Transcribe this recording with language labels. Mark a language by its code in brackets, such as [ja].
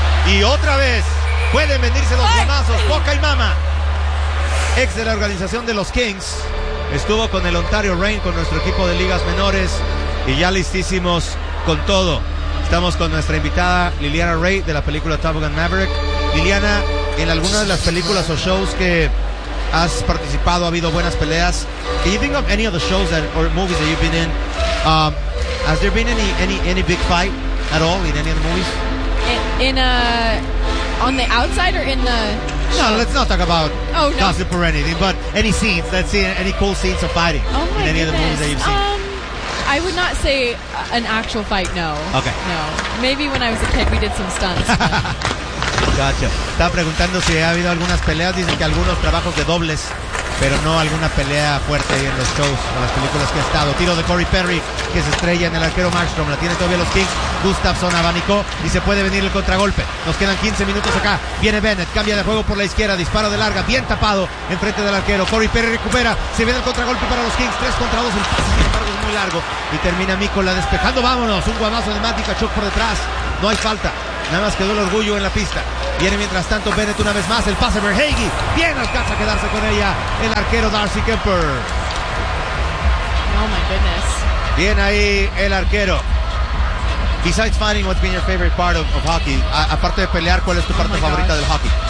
[es] Y otra vez pueden venirse los guamazos. Boca y Mama, ex de la organización de los Kings, estuvo con el Ontario Reign, con nuestro equipo de ligas menores, y ya listísimos con todo. Estamos con nuestra invitada Liliana Ray de la película Top Gun Maverick. Liliana, en alguna de las películas o shows que has participado, ha habido buenas peleas. [en] Can you think of any of the shows that, or movies that you've been in? Has there been any big fight at all in any of the movies? On the outside or in the... No, let's not talk about gossip or anything, but any scenes, let's see, any cool scenes of fighting in any goodness. Of the movies that you've seen. I would not say an actual fight, no. Okay. No. Maybe when I was a kid we did some stunts. [es] Gotcha. Estaba preguntando si ha habido algunas peleas, dicen que algunos trabajos de dobles pero no alguna pelea fuerte ahí en los shows o las películas que ha estado. Tiro de Corey Perry, que se estrella en el arquero Markstrom. La tiene todavía los Kings. Gustafsson abanicó y se puede venir el contragolpe. Nos quedan 15 minutos acá. Viene Bennett, cambia de juego por la izquierda. Disparo de larga, bien tapado enfrente del arquero. Corey Perry recupera. Se viene el contragolpe para los Kings. 3-2. El pase, sin embargo, es muy largo. Y termina Mikola despejando. Vámonos. Un guamazo de Matt Dichachuk por detrás. No hay falta. Nada más quedó el orgullo en la pista. Viene mientras tanto Bennett una vez más. El pase Verhaeghe. Bien, alcanza a quedarse con ella el arquero Darcy Kuemper. [en] Oh my goodness. [es] Bien ahí el arquero. [en] Besides fighting, what's been your favorite part of hockey? [es] Aparte de pelear, ¿cuál es tu parte favorita del hockey?